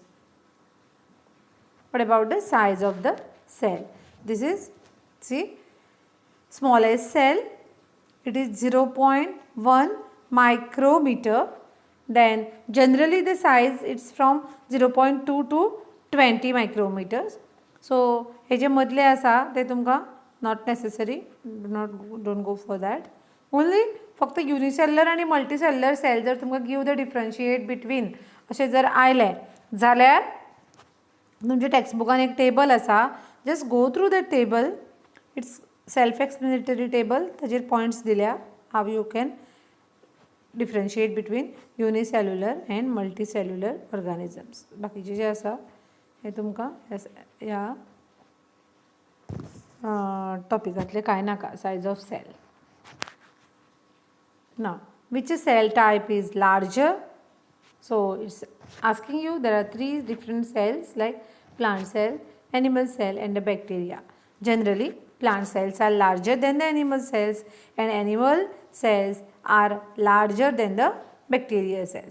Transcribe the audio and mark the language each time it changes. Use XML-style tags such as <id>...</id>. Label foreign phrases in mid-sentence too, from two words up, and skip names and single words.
<en>What about the size of the cell? This is, see, smallest cell, it is 0.1 micrometer. Then generally the size it's from 0.2 to 20 micrometers. So</en> <kok>हे जे मदले आसा ते तुमकां</kok> <en>not necessary, don't go for that.</en> <kok>Only फक्त युनिसेल्युलर आणि</kok> <en>multicellular cell</en> <kok>जर तुमकां</kok> <en>give the differentiate between</en> <kok>अशें जर आयलें जाल्यार तुमच्या टेक्स्टबुकान एक टेबल आसा,</kok> <en>just go through that table. it's self explanatory table,</en> <kok>ताजेर पॉयंट्स दिल्या</kok> <en>how you can differentiate between unicellular and multicellular organisms.</en> <kok>बाकीचे जे आसा हे तुमकां ह्या टॉपिकांतले कांय नाका.</kok> <en>size of cell. Now, which cell type is larger? So, it's asking you, there are 3 different cells like plant cell, animal cell and the bacteria. Generally, plant cells are larger than the animal cells and animal cells are larger than the bacterial cells.</en>